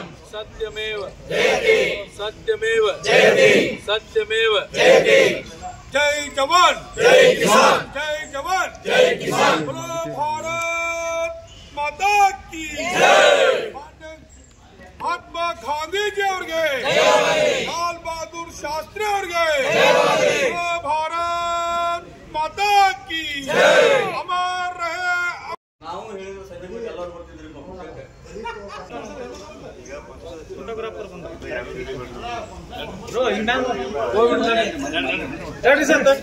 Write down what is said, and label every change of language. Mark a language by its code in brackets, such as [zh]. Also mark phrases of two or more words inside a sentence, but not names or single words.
[sa] सत्यमेव जयते सत्यमेव जयते सत्यमेव जयते जय [hi] जवान जय किसान जय जवान जय किसान बोलो भारत माता की जय महात्मा गांधी जी ಅವರಿಗೆ लाल बहादुर शास्त्री ಅವರಿಗೆ बोलो भारत माता की जय अमर रहे. [kn] ನಾವು ಹೇಳಿದ್ರು ಸಭೆಗೆ ಎಲ್ಲರೂ ಬರ್ತಿದ್ರು. ಫೋಟೋಗ್ರಾಫರ್ ಬಂದ ಬ್ರೋ ಹಿಂಗ ಹೇಳಿ ಸರ್